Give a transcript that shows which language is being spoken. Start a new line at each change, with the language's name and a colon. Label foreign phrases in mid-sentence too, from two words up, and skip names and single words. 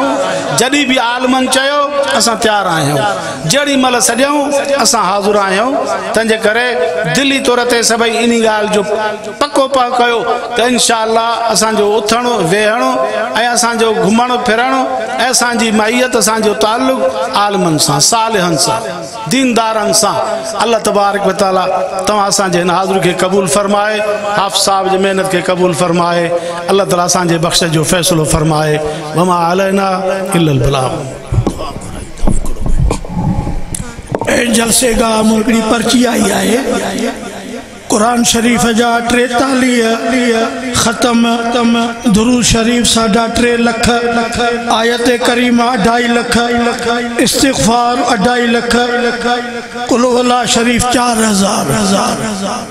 Sindhi: जॾहिं बि आलमनि चयो असां तयारु आहियूं, जेॾी महिल सॼूं असां हाज़िर आहियूं। तंहिंजे करे दिली तौर ते सभई इन ॻाल्हि जो पको कयो त इंशाअल्लाह असांजो उथणु वेहणु ऐं असांजो घुमणु फिरणु ऐं असांजी माहियत, असांजो ताल्लुक़ आलमनि सां, सालिहनि सां, दीनदारनि सां।
Arabic: الله تبارك وتعالى
Sindhi: तव्हां असांजे हिन हाज़िर खे क़बूल फरमाए, हाफ़िज़ साहब जी महिनत खे क़बूल फरमाए। अल्लाह ताला असांजे बख़्श जो फ़ैसिलो फरमाए।
Arabic: وما علينا إلا البلاغ.
Urdu: جلسے کا مکڑی پرچی آئی ہے
Sindhi: कुरान शरीफ जा 43 खत्म, दुरूद शरीफ 3.5 लख, आयत करीमा 2.5 लख, इस्तिग़फ़ार 2.5 लख, कुल वला शरीफ 4000।